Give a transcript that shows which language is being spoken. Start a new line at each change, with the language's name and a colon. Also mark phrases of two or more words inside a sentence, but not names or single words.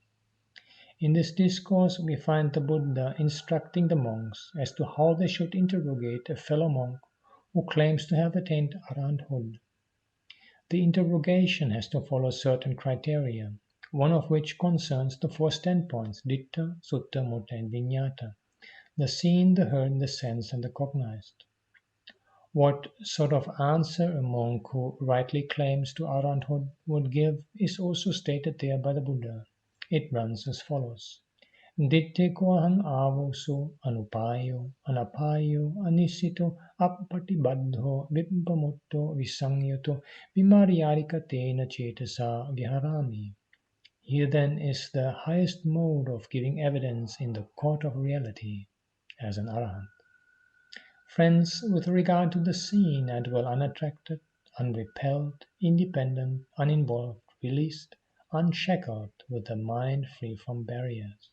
English: In this discourse, we find the Buddha instructing the monks as to how they should interrogate a fellow monk who claims to have attained arahanthood. The interrogation has to follow certain criteria, one of which concerns the four standpoints,
Pali: ditta, sutta, mutta,
English: and viññāta, the seen, the heard, the sensed, and the cognized. What sort of answer a monk who rightly claims to arahanthood would give is also stated there by the Buddha. It runs as follows.
Pali: Ditte kohang avoso anupayo anapayo anisito appatibaddho vippamutto visangyato vimaryarika tena cetasa viharami.
English: Here then is the highest mode of giving evidence in the court of reality as an arahant. Friends, with regard to the seen, I dwell unattracted, unrepelled, independent, uninvolved, released, unshackled, with the mind free from barriers.